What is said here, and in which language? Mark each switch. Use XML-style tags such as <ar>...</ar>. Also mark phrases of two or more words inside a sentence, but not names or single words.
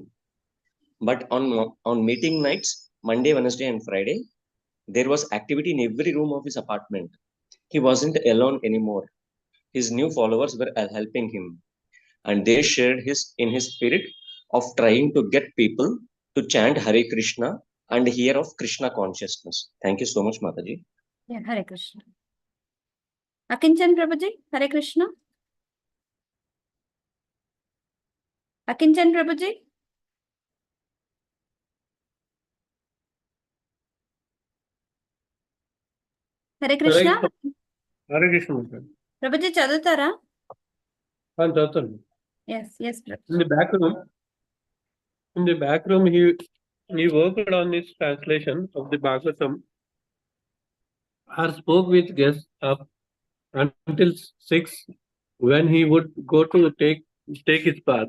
<en>But on meeting nights, Monday, Wednesday, and Friday, there was activity in every room of his apartment. He wasn't alone anymore. His new followers were helping him, and they shared his spirit of trying to get people to chant Hare Krishna and hear of Krishna consciousness. Thank you so much, Mataji. Yeah, Hare Krishna. Akinchan Prabhuji, Hare Krishna. Akinchan Prabhuji. Hare Krishna. Hare Krishna.</en> <te>Prabhuji చదువుతారా? చదువుతాను.</te> <en>Yes, yes, Prabhuji. In the back room, he worked on this translation of the Bhagavatam or spoke with guests up until 6 when he would go to take his bath.</en>